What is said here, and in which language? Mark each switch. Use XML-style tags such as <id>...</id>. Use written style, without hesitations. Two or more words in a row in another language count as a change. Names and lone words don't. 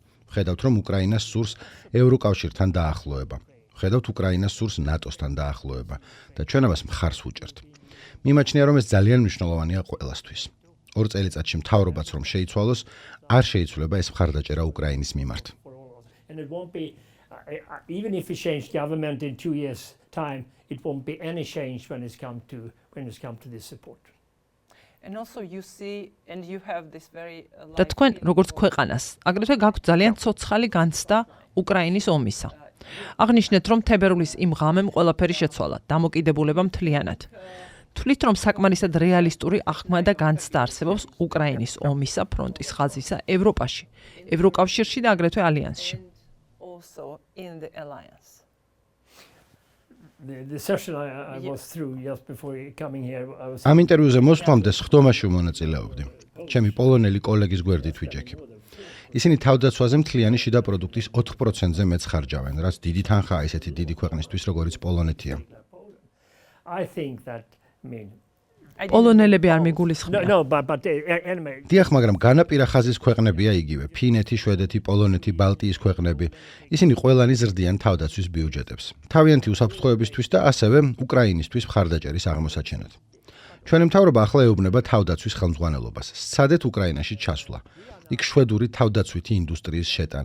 <ka>ხედავთ, რომ უკრაინას სურს ევროკავშირთან დაახლოება. ხედავთ, უკრაინას სურს ნატოსთან დაახლოება და ჩვენ ამას მხარს ვუჭერთ. მიმაჩნია, რომ ეს ძალიან მნიშვნელოვანია ყველასთვის. 2 წელიწადში მთავრობაც რომ შეიცვალოს, არ შეიცვლება ეს მხარდაჭერა უკრაინის მიმართ.</ka> <en>And it won't be, even if we change government in 2 years' time, it won't be any change when it's come to this support. And also you see, and you have this very</en> <ka>და თქვენ როგორც ქვეყანას, აგრეთვე გაქვთ ძალიან ცოცხალი განცდა უკრაინის ომისა. აღნიშნეთ, რომ თებერვლის იმ ღამემ ყველაფერი შეცვალა, დამოკიდებულება მთლიანად. თვლით, რომ საკმარისად რეალისტური აღქმა და განცდა არსებობს უკრაინის ომისა ფრონტის ხაზისა ევროპაში, ევროკავშირში და აგრეთვე ალიანსში.</ka> <en>also in the alliance. The session I was through just before coming here, I was</en> <ka>ამ ინტერვიუზე მოსვლამდე სხდომაში ვმონაწილეობდი. ჩემი პოლონელი კოლეგის გვერდით ვიჯექი. ისინი თავდაცვაზე მთლიანი შიდა პროდუქტის 4%-ზე მეც ხარჯავენ, რაც დიდი თანხაა ისეთი დიდი ქვეყნისთვის, როგორც პოლონეთია.</ka> <en>I think that, I mean,</en> <ka>პოლონელები არ მიგულისხმიან.</ka> <en>no, but anyway,</en> <ka>დიახ, მაგრამ განაპირა ხაზის ქვეყნებია იგივე: ფინეთი, შვედეთი, პოლონეთი, ბალტიის ქვეყნები. ისინი ყველანი ზრდიან თავდაცვის ბიუჯეტებს. თავიანთი უსაფრთხოებისთვის და ასევე უკრაინისთვის მხარდაჭერის აღმოსაჩენად. ჩვენი მთავრობა ახლა ეუბნება თავდაცვის ხელმძღვანელობას. სცადეთ უკრაინაში ჩასვლა. იქ შვედური თავდაცვითი ინდუსტრიის შეტანა.</ka>